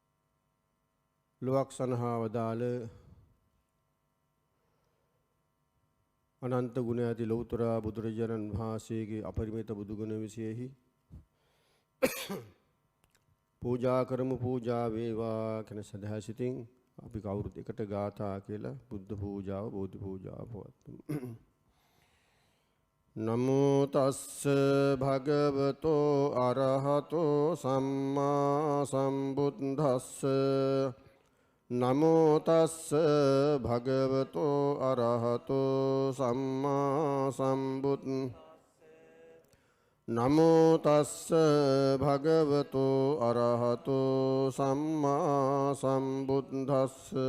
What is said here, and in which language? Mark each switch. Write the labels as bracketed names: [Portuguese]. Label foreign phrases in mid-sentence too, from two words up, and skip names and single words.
[Sinhala] ලොවක් සනහා වදාළ අනන්ත ගුණ ඇති ලෞතර බුදුරජාණන් වහන්සේගේ අපරිමිත බුදු ගුණ විශේෂෙහි පූජා කරමු පූජා වේවා කියන සදහසිතින් අපි කවුරුත් එකට ගාථා කියලා බුද්ධ පූජාව බෝධි පූජාව පවත්වමු. [Pali] නමෝ තස්ස භගවතෝ අරහතෝ සම්මා සම්බුද්දස්ස නමෝ තස්ස භගවතෝ අරහතෝ සම්මා සම්බුද්දස්ස නමෝ තස්ස භගවතෝ අරහතෝ සම්මා සම්බුද්දස්ස